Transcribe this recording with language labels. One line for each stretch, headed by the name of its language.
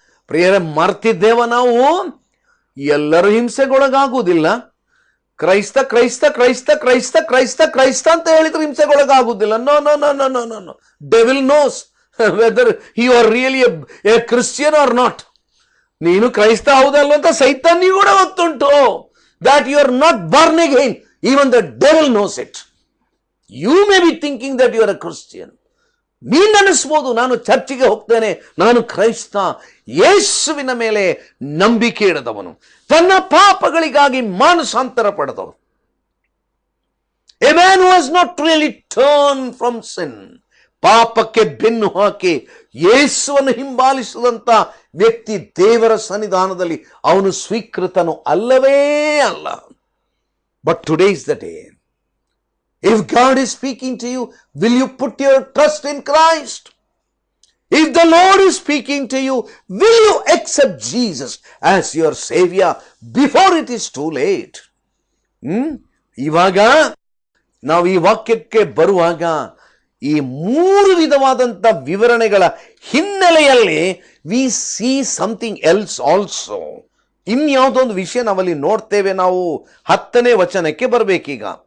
Kannada: ಪ್ರಿಯರೇ, ಮರ್ತಿದ್ದೇವ ನಾವು? ಎಲ್ಲರೂ ಹಿಂಸೆಗೊಳಗಾಗುವುದಿಲ್ಲ. ಕ್ರೈಸ್ತ ಕ್ರೈಸ್ತ ಕ್ರೈಸ್ತ ಕ್ರೈಸ್ತ ಕ್ರೈಸ್ತ ಕ್ರೈಸ್ತ ಅಂತ ಹೇಳಿದ್ರೆ ಹಿಂಸೆಗೊಳಗಾಗುವುದಿಲ್ಲ.
English: No no no no no no no. Devil knows whether you are really a Christian or not.
Kannada: ನೀನು ಕ್ರೈಸ್ತ ಹೌದಲ್ಲ ಅಂತ ಸೈತಾನಿಗೆ ಕೂಡ ಗೊತ್ತುಂಟು.
English: that you are not born again. Even the devil knows it. You may be thinking that you are a Christian.
Kannada: ನೀನು ಅನಿಸ್ಬೋದು, ನಾನು ಚರ್ಚಿಗೆ ಹೋಗ್ತೇನೆ, ನಾನು ಕ್ರೈಸ್ತ. ಯೇಸುವಿನ ಮೇಲೆ ನಂಬಿಕೆ ಇಡದವನು, ತನ್ನ ಪಾಪಗಳಿಗಾಗಿ ಮಾನಸಾಂತರ ಪಡೆದವನು.
English: A man who has not really turned from sin,
Kannada: ಪಾಪಕ್ಕೆ ಬೆನ್ನು ಹಾಕಿ ಯೇಸುವನ್ನು ಹಿಂಬಾಲಿಸಿದಂತ ವ್ಯಕ್ತಿ ದೇವರ ಸನ್ನಿಧಾನದಲ್ಲಿ ಅವನು ಸ್ವೀಕೃತನು ಅಲ್ಲವೇ ಅಲ್ಲ.
English: But today is the day. If God is speaking to you, will you put your trust in Christ? If the Lord is speaking to you, will you accept Jesus as your savior before it is too late?
Kannada: ಇವಾಗ ನಾವು ಈ ವಾಕ್ಯಕ್ಕೆ ಬರುವಾಗ ಈ ಮೂರು ವಿಧವಾದಂಥ ವಿವರಣೆಗಳ ಹಿನ್ನೆಲೆಯಲ್ಲಿ
English: We see something else also.
Kannada: ಇನ್ಯಾವುದೋ ಒಂದು ವಿಷಯ ನಾವಲ್ಲಿ ನೋಡ್ತೇವೆ. ನಾವು 10ನೇ ವಚನಕ್ಕೆ ಬರಬೇಕೀಗ.